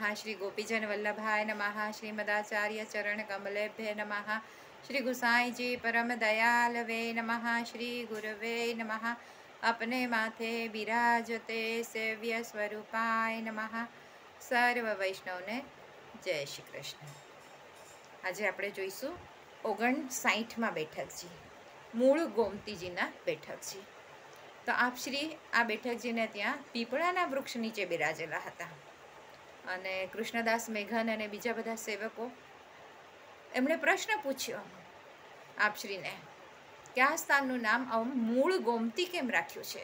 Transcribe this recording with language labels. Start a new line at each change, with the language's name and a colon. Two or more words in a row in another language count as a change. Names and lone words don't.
Sanskrit: श्री गोपीजन वल्लभाय नमः। श्रीमदाचार्य चरण कमलेभ्य नमः। श्री गुसाई जी परम दयालवे नमः। श्री गुरवे नमः। अपने माथे बिराजते सेव्य स्वरूपाय नमः।
Gujarati: સર્વ વૈષ્ણવ ને જય શ્રી કૃષ્ણ। आज આપણે જોઈશું 59માં બેઠકજી, મૂળ ગોમતીજીના બેઠકજી। તો આપ શ્રી આ બેઠકજીને ત્યાં પીપળાના વૃક્ષ નીચે બિરાજેલા હતા અને કૃષ્ણદાસ મેઘન અને બીજા બધા સેવકો એમણે પ્રશ્ન પૂછ્યો આપશ્રીને કે આ સ્થાનનું નામ મૂળ ગોમતી કેમ રાખ્યું છે?